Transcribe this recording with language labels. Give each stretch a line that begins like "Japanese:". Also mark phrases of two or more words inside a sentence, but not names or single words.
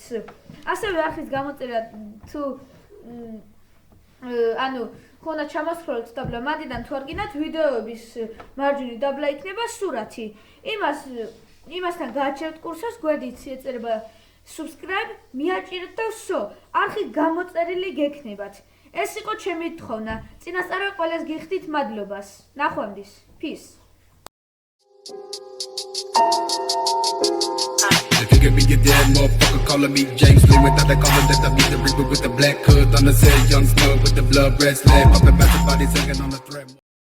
Georgian: ასევე არხის გამოწერა თუ ხო უნდა ჩამოსხვროლოთ დაბლა მანდიდან თუ არ გინდათ ვიდეოების მარჯვნივ დაბლა იქნება სურათი. იმასთან გააჩერეთ კურსოს, გვერდით ეწერება subscribe, მიაჭირეთ და ვსო, არხი გამოწერილი გექნებათ. ეს იყო ჩემი თხოვნა. წინასწარ ყველას გიხდით მადლობას. ნახვამდის. Peace.
English: Figure me a dead motherfucker calling me James Lee without the collar that I be the reaper with the black hood on the set young snug with the blood red slab popping back the body hanging on the thread.